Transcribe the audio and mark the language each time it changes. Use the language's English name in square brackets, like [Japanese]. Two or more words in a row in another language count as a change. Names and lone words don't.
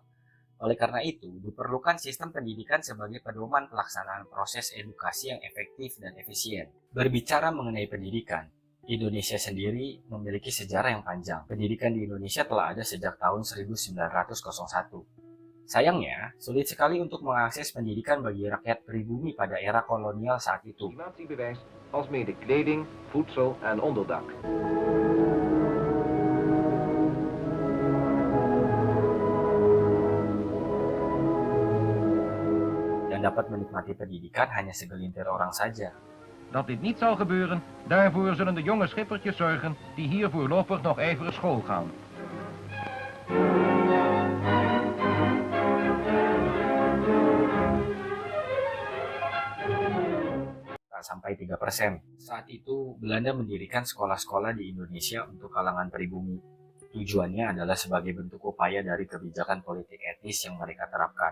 [Indonesian] Oleh karena itu, diperlukan sistem pendidikan sebagai pedoman pelaksanaan proses edukasi yang efektif dan efisien. Berbicara mengenai pendidikan, Indonesia sendiri memiliki sejarah yang panjang. Pendidikan di Indonesia telah ada sejak tahun 1901. Sayangnya, sulit sekali untuk mengakses pendidikan bagi rakyat pribumi pada era kolonial saat itu. [Dutch] Legitimatiebewijs alsmede kleding, voedsel en onderdak. [Indonesian] Dan dapat menikmati pendidikan hanya segelintir orang saja. [Dutch] Dat dit niet zal gebeuren, daarvoor zullen de jonge schippertjes zorgen die hier voorlopig nog ijverig school gaan. [Indonesian] Tak sampai 3%. Saat itu, Belanda mendirikan sekolah-sekolah di Indonesia untuk kalangan pribumi. Tujuannya adalah sebagai bentuk upaya dari kebijakan politik etis yang mereka terapkan.